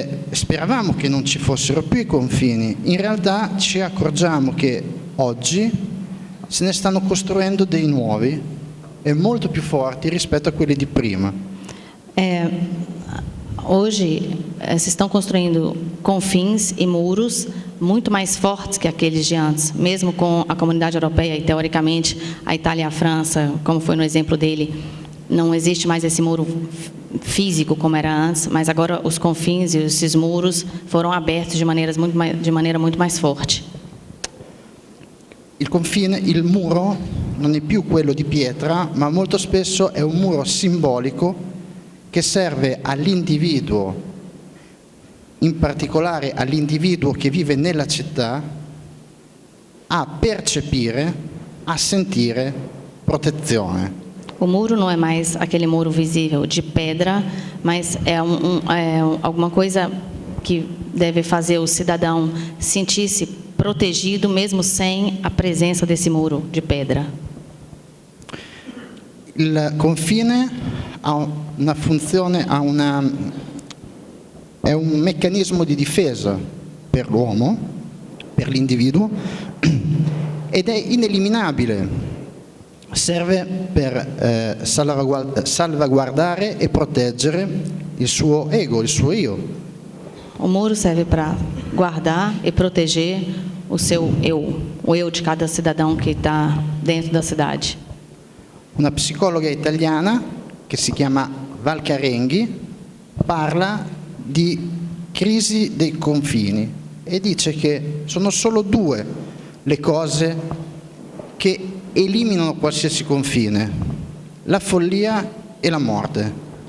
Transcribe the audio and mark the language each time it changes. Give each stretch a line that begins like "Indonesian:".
Italian: Speravamo che non ci fossero più i confini, in realtà ci accorgiamo che oggi se ne stanno costruendo dei nuovi e molto più forti rispetto a quelli di prima.
Portuguese: Hoje, se estão construindo confins e muros muito mais fortes que aqueles de antes, mesmo com a comunidade europeia e, teoricamente, a Itália e a França, como foi no exemplo dele, não existe mais esse muro físico como era antes, mas agora os confins e esses muros foram abertos de maneira muito mais forte.
Italian: Il confine, il muro, non è più quello di pietra, ma molto spesso è un muro simbolico che serve all'individuo, in particolare all'individuo che vive nella città, a percepire, a sentire protezione.
Portuguese: O muro não é mais aquele muro visível de pedra, mas é alguma coisa que deve fazer o cidadão sentir-se protegido mesmo sem a presença desse muro de pedra.
Italian: Il confine ha una funzione, è un meccanismo di difesa per l'uomo, per l'individuo, ed è ineliminabile. Serve per salvaguardare e proteggere il suo ego, il suo io.
Portuguese: O muro serve para guardar e proteger o seu eu, o eu de cada cidadão que está dentro da cidade.
Italian: Una psicologa italiana che si chiama Valcarenghi parla di crisi dei confini e dice che sono solo due le cose che eliminano qualsiasi confine: la follia e la morte.